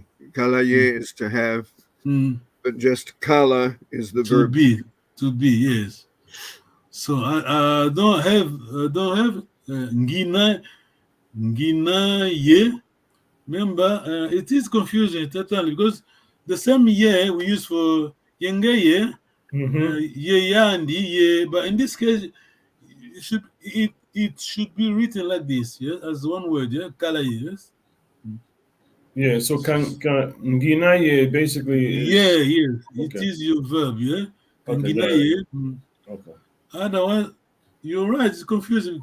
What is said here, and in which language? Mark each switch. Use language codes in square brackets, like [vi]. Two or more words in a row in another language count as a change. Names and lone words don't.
[en] Kalaye is to have, but just kala is the verb. To be, yes. So I don't have [kg] Ngina ye. [en] Remember, it is confusing totally, because the same ye we use for [kg] yenge ye, ye yandi ye, [en] but in this case it should be written like this, yes, as one word, yeah, Kalaye, yes. Yeah, so [kg] Ngina ye [en] basically is, yes, okay. It is your verb, yeah. Okay. Okay. Otherwise, you're right, it's confusing.